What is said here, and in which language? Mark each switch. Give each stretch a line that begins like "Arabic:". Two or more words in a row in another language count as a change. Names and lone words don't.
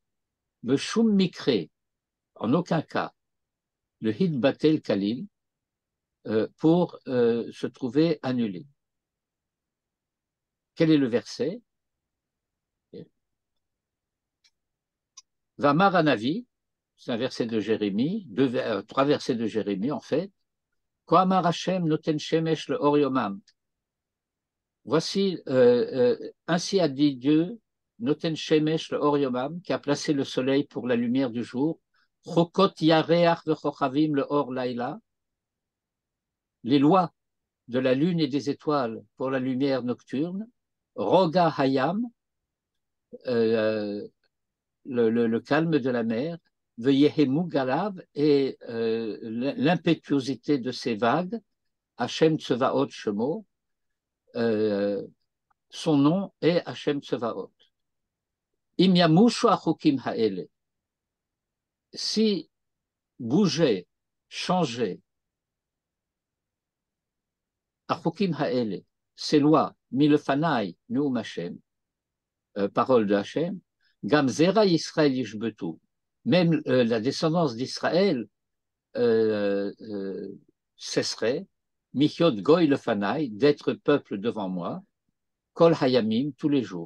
Hebrew: בשום מקרה,
French: en aucun cas,
Hebrew: להיבטל כליל,
French: pour se trouver annulé. Quel est le verset?
Hebrew: ואמר הנביא,
French: c'est un verset de Jérémie, trois versets de Jérémie en fait.
Hebrew: כה אמר ה' נתן שמש לאור יומם.
French: Voici, ainsi a dit Dieu,
Hebrew: נתן שמש לאור יומם,
French: qui a placé le soleil pour la lumière du jour.
Hebrew: חקת ירח וכוכבים לאור לילה.
French: Les lois de la lune et des étoiles pour la lumière nocturne.
Hebrew: רגע הים,
French: le calme de la mer,
Hebrew: ויהמו גליו,
French: et l'impétuosité de ces vagues,
Hebrew: ה' צבאות שמו,
French: son nom est
Hebrew: ה' צבאות. אם ימשו החקים האלה,
French: si bouger, changer,
Hebrew: החקים האלה,
French: ces lois,
Hebrew: מלפני נאם ה,
French: parole de
Hebrew: השם, גם זרע ישראל ישבתו,
French: même la descendance d'Israël cesserait,
Hebrew: מהיות גוי לפני,
French: d'être peuple devant moi,
Hebrew: כל הימים,
French: tous les jours.